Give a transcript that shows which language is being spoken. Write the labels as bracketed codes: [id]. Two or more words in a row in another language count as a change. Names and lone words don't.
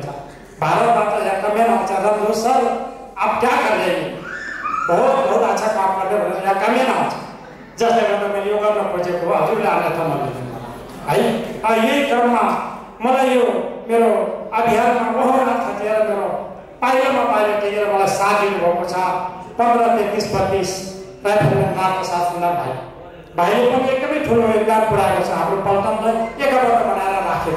[ne] भारतबाट यहाँ कमेन्ट आउँछ रमजो सर [hi] आप क्या कर रहे हैं, बहुत अच्छा [ne] काम गर्दै भनेर यहाँ कमेन्ट आउँछ। जसले गर्दा मैले यो गर्न खोजेको हो। हजुरले अन्यथा नलिदिनु है। यही क्रममा मलाई यो मेरो अभियानमा ओहोरा खटेर मेरो पाइलामा पाइला टेकेर मलाई साथ दिनुभएको छ 153332 राइफलम्यान लाल प्रसाद सुन्दर भाइले पनि एकदमै ठुलो योगदान पुर्याएको छ हाम्रो पल्टनलाई एकबद्ध बनाएर राखेको।